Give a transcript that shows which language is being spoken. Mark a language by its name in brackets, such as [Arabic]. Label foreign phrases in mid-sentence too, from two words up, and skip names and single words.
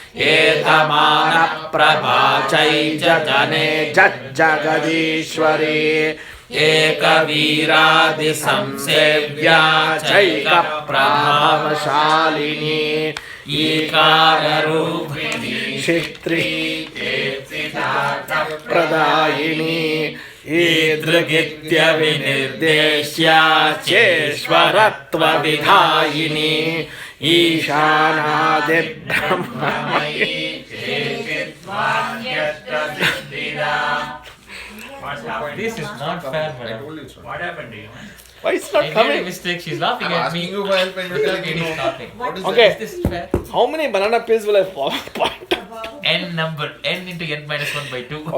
[Sanskrit] Etamana prabha chaija jane jajjagadishwari Eka viradi samsevya chaika prabhavashalini Ikara rupini shitri pradayini Edragitya vinirdeshya cheshwaratva vidhayini Ishanadi brahmamayi [English] This is not fair, madam. What happened to you? Why it's not I made a coming? mistake. She's laughing I'm at me. asking you for help and you're telling me no. Stopping. What is Okay. Is this fair? How many banana peels will I point? N number n into n minus 1 by 2.